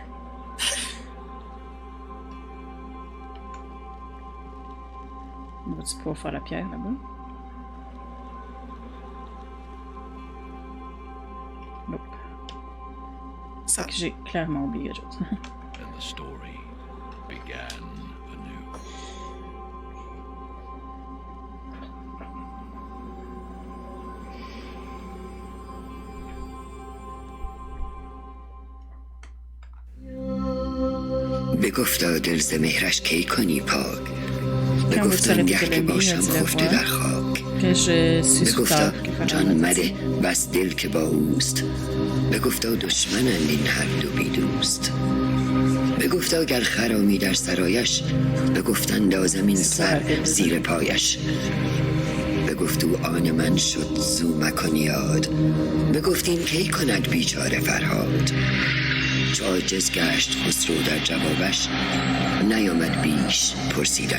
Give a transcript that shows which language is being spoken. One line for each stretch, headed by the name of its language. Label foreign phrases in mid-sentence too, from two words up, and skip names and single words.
French: Va-tu pouvoir faire la pierre là-bas? Nope. Ça. Fait que j'ai clairement oublié quelque chose.
English: And the story began anew.
Persian: بگفتا دل ز مهرش کی کنی پاک بگفتا آنگه که باشم خفته در خاک
French: Que je suis sous
Persian: بگفتا
French: terre. qu'il fallait
Persian: جان
French: la
Persian: مده بس دل که با اوست بگفتا دشمنند این هر دو بی دوست بگفتا گر خرامی در سرایش بگفت اندازم این سر زیر پایش بگفت او آن من شد زو مکن یاد بگفت این کی کند بیچاره فرهاد چو عاجز گشت خسرو در جوابش نیامد بیش پرسیدن